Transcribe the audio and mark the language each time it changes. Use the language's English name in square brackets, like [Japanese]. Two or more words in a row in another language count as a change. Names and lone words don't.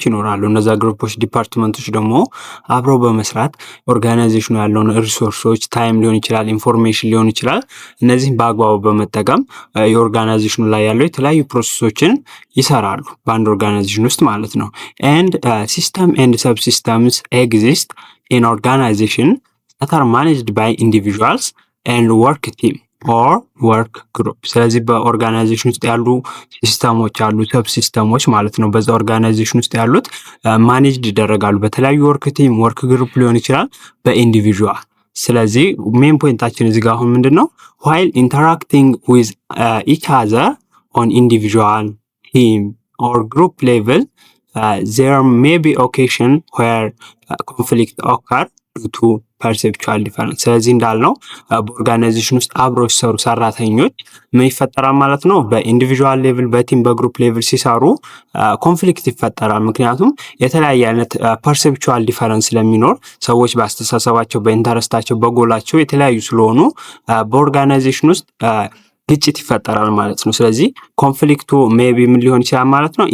[Amharic] ይኖራሉ። እነዛ ግሩፖች ዲፓርትመንቶች ደግሞ አብረው በመስራት ኦርጋናይዜሽኑ ያለውን ሪሶርሶች ታይም ሊሆን ይችላል፣ ኢንፎርሜሽን ሊሆን ይችላል፣ እነዚህም በአግባቡ በመጠቀም የኦርጋናይዜሽኑ ላይ ያለው የተለያዩ ፕሮሰሶችን ይሰራሉ በአንድ ኦርጋናይዜሽን ውስጥ ማለት ነው። [English] And system and sub systems exist in organization that are managed by individuals and work team or work group። [Amharic] ስለዚህ በኦርጋናይዜሽን ውስጥ ያሉ ሲስተሞች አሉ፣ ሰብ ሲስተሞች ማለት ነው። በዛ ኦርጋናይዜሽን ውስጥ ያሉት ማኔጅድ ይደረጋሉ በተለያዩ [English] work team፣ work group [Amharic] ሊሆን ይችላል፣ በኢንዲቪጁዋል። ስለዚህ ሜን ፖይንታችን እዚህ ጋር አሁን ምንድን ነው [English] while interacting with each other on individual, team or group level there may be occasion where conflict occur due to perceptual difference። [Amharic] ስለዚህ እንዳልነው በኦርጋናይዜሽን ውስጥ አብረው ሲሰሩ ሰራተኞች ምን ይፈጠራል ማለት ነው? በኢንዲቪጁዋል ሌቭል፣ በቲም፣ በግሩፕ ሌቭል ሲሰሩ ኮንፍሊክት ይፈጠራል። ምክንያቱም የተለያየ አይነት [English] perceptual difference [Amharic] ስለሚኖር ሰዎች በአስተሳሰባቸው፣ በኢንተረስታቸው፣ በጎላቸው የተለያዩ ስለሆኑ በኦርጋናይዜሽን ውስጥ ግጭት ይፈጠራል ማለት ነው። ስለዚህ ኮንፍሊክቱ ሜቢ ምን ሊሆን ይችላል ማለት ነው?